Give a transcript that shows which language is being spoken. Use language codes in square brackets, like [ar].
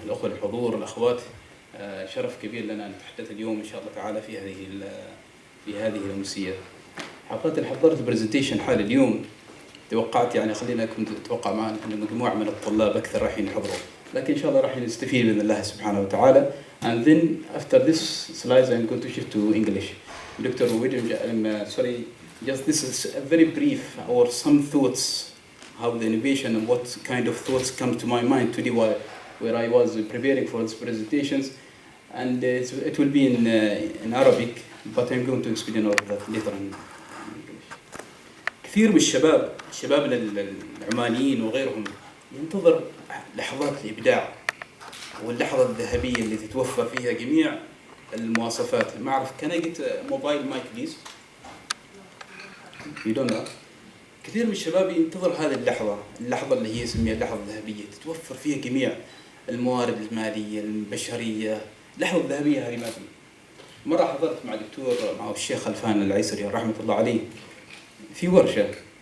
[ar] الأخوة الحضور، الأخوات، شرف كبير لنا أن نتحدث اليوم إن شاء الله تعالى في هذه الأمسية. حقيقة حضرت برزنتيشن حال اليوم، توقعت يعني كنت أتوقع معنا أن مجموعة من الطلاب أكثر راح يحضروا، لكن إن شاء الله راح نستفيد بإذن الله سبحانه وتعالى. [en] And then after this slides I'm going to shift to English. Dr. William, sorry, just this is a very brief or some thoughts how the innovation and what kind of thoughts come to my mind today where I was preparing for these presentations, and it will be in Arabic, but I'm going to explain all of that later on. [ar] كثير من شبابنا العمانيين وغيرهم ينتظر لحظات الإبداع واللحظة الذهبية اللي تتوفر فيها جميع المواصفات. ما أعرف [en] can I get a mobile mic please? You don't know. [ar] كثير من الشباب ينتظر هذه اللحظة اللي هي يسميها اللحظة الذهبية، تتوفر فيها جميع الموارد المالية البشرية. اللحظة الذهبية هذه ما في. مرة حضرت مع الشيخ خلفان العيسري رحمة الله عليه في ورشة